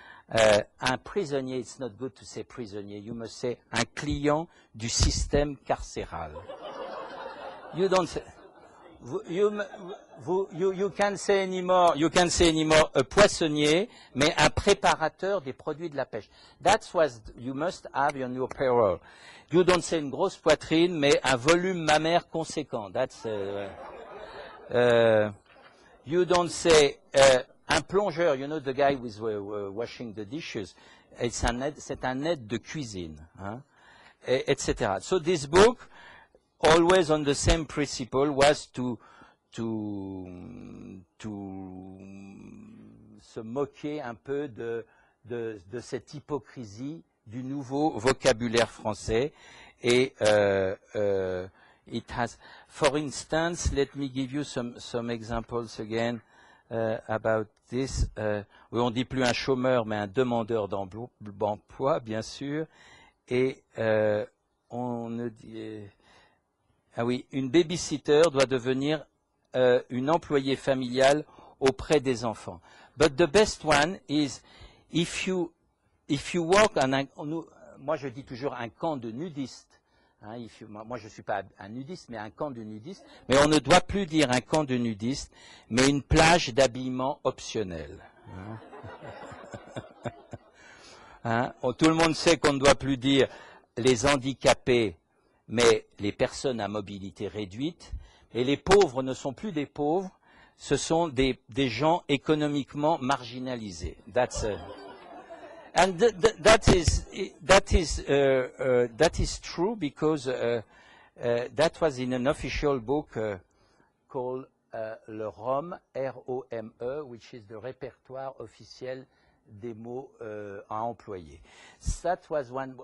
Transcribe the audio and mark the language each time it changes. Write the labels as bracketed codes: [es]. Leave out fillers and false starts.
[fr] Un prisonnier, [en] it's not good to say prisonnier, you must say [fr] un client du système carcéral. [en] You don't say, you can say anymore a poissonnier, [fr] mais un préparateur des produits de la pêche. [en] That's what you must have on your payroll. You don't say [fr] une grosse poitrine, mais un volume mammaire conséquent. [en] That's you don't say [fr] un plongeur, [en] you know, the guy who is washing the dishes. [fr] C'est un aide de cuisine, hein, etc. [en] So this book, always on the same principle, was to [fr] se moquer un peu de cette hypocrisie du nouveau vocabulaire français. [en] Et it has, for instance, let me give you some examples again about this. [fr] On dit plus un chômeur, mais un demandeur d'emploi, bien sûr. Et on ne dit... Ah oui, une babysitter doit devenir une employée familiale auprès des enfants. [en] But the best one is if you work [fr] moi je dis toujours un camp de nudistes. Hein, moi je ne suis pas un nudiste, mais un camp de nudistes. Mais on ne doit plus dire un camp de nudistes, mais une plage d'habillement optionnel. Hein, tout le monde sait qu'on ne doit plus dire les handicapés, mais les personnes à mobilité réduite. Et les pauvres ne sont plus des pauvres, ce sont des gens économiquement marginalisés. [en] And that is true because that was in an official book called le ROME, R-O-M-E, which is the répertoire officiel des mots à employer. That was one.